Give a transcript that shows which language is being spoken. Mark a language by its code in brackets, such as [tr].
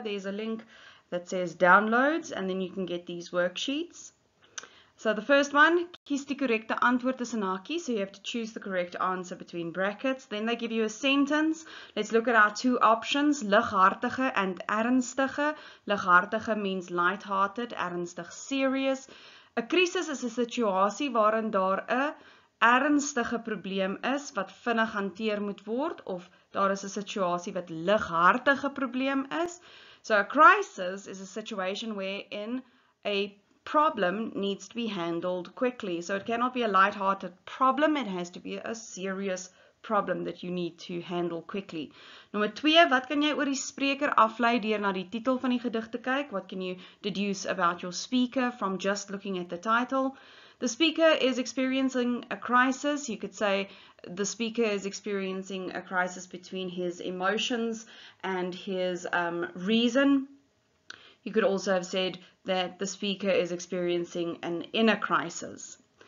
[en] There's a link that says downloads and then you can get these worksheets. So the first one, [af] kies die correcte antwoord tussen hakies. [en] So you have to choose the correct answer between brackets. Then they give you a sentence. Let's look at our two options, lighartige and ernstige. Lighartige means light-hearted, ernstig serious. [af] 'n Krisis is 'n situasie waarin daar 'n ernstige probleem is wat vinnig hanteer moet word, of daar is 'n situasie wat lighartige probleem is. [en] So a crisis is a situation wherein a problem needs to be handled quickly. So it cannot be a light-hearted problem, it has to be a serious problem that you need to handle quickly. [af] Nommer 2, wat kan jy oor die spreker aflei deur na die titel van die gedig te kyk? [en] What can you deduce about your speaker from just looking at the title? The speaker is experiencing a crisis. You could say the speaker is experiencing a crisis between his emotions and his reason. You could also have said that the speaker is experiencing an inner crisis.